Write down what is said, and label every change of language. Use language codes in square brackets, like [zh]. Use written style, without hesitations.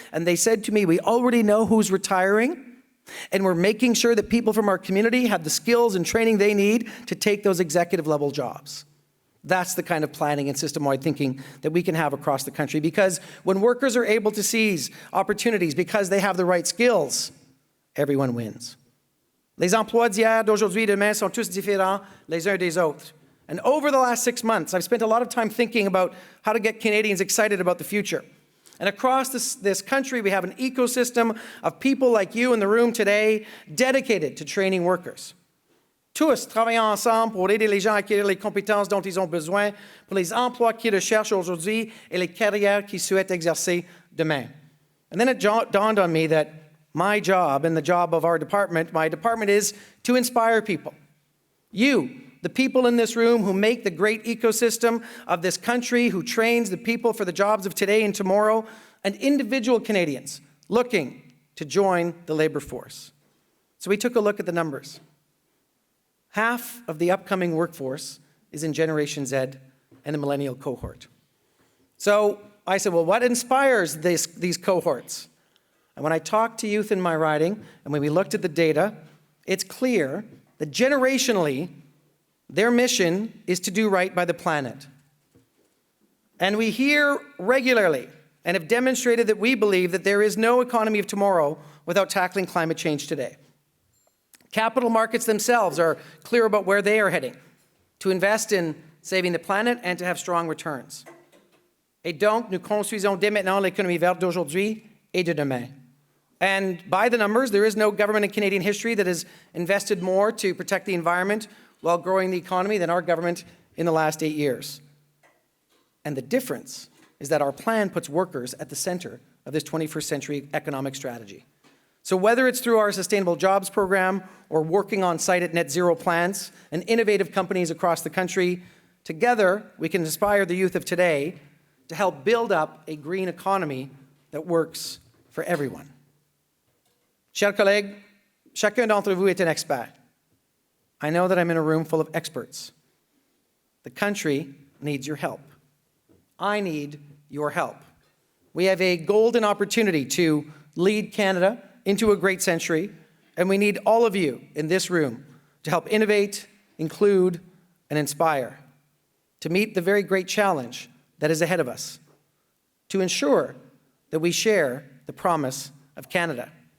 [en] And they said to me, we already know who's retiring, and we're making sure that people from our community have the skills and training they need to take those executive level jobs. That's the kind of planning and system-wide thinking that we can have across the country, because when workers are able to seize opportunities because they have the right skills, everyone wins. [fr] Les emplois d'hier, d'aujourd'hui, demain sont tous différents les uns des autres. [en] And over the last 6 months, I've spent a lot of time thinking about how to get Canadians excited about the future. And across this country, we have an ecosystem of people like you in the room today dedicated to training workers. [fr] Tous travaillons ensemble pour aider les gens à acquérir les compétences dont ils ont besoin pour les emplois qu'ils recherchent aujourd'hui et les carrières qu'ils souhaitent exercer demain. [en] And then it dawned on me that my job and the job of our department, my department, is to inspire people. You, the people in this room who make the great ecosystem of this country, who trains the people for the jobs of today and tomorrow, and individual Canadians looking to join the labor force. So we took a look at the numbers. Half of the upcoming workforce is in Generation Z and the millennial cohort. So I said, well, what inspires these cohorts? And when I talked to youth in my riding, and when we looked at the data, it's clear that generationally, their mission is to do right by the planet. And we hear regularly and have demonstrated that we believe that there is no economy of tomorrow without tackling climate change today. Capital markets themselves are clear about where they are heading, to invest in saving the planet and to have strong returns. [fr] Et donc, nous construisons dès maintenant l'économie verte d'aujourd'hui et de demain. [en] And by the numbers, there is no government in Canadian history that has invested more to protect the environment while growing the economy than our government in the last 8 years. And the difference is that our plan puts workers at the center of this 21st century economic strategy. So whether it's through our Sustainable Jobs program or working on site at net zero plants and innovative companies across the country, together we can inspire the youth of today to help build up a green economy that works for everyone. [fr] Chers collègues, chacun d'entre vous est un expert. [en] I know that I'm in a room full of experts. The country needs your help. I need your help. We have a golden opportunity to lead Canada into a great century, and we need all of you in this room to help innovate, include, and inspire, to meet the very great challenge that is ahead of us, to ensure that we share the promise of Canada.